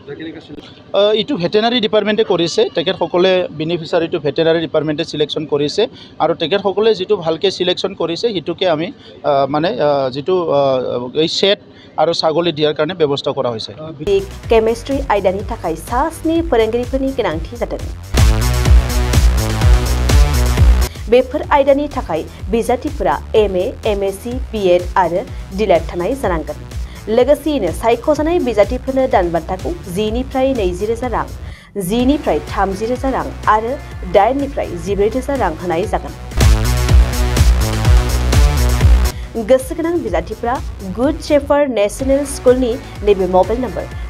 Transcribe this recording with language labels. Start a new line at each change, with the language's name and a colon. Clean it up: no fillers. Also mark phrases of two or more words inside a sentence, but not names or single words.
Assamese: ইটো ভেটেনাৰী ডিপাৰ্টমেণ্টে কৰিছে তেখেত সকলে বেনিফিচিয়াৰীটো ভেটেনাৰী ডিপাৰ্টমেণ্টে সিলেকশন কৰিছে আৰু তেখেত সকলে যেটো ভালকে সিলেকশন কৰিছে হিটোকে আমি মানে যেটো এই সেট আৰু ছাগলী দিয়াৰ কাৰণে ব্যৱস্থা কৰা হৈছে
Bodo: केमिष्ट्रि आयदानि थाखाय सास्नि फोरोंगिरिफोरनि गोनांथि जादों बेफोर आयदानि थाखाय बिजाथिफोरा MA MSc BEd आरो डिलेट थानाय जानांगोन लोगोसेयैनो सायख'जानाय बिजाथिफोरनो दानबान्थाखौ 10निफ्राय 20,000 रां 10निफ्राय 30,000 रां आरो 8निफ्राय 14,000 रां होनाय जागोन गोसोगोनां बिजाथिफोरा गुड शेफार्ड नेशनेल स्कुलनि नैबे मबाइल नम्बर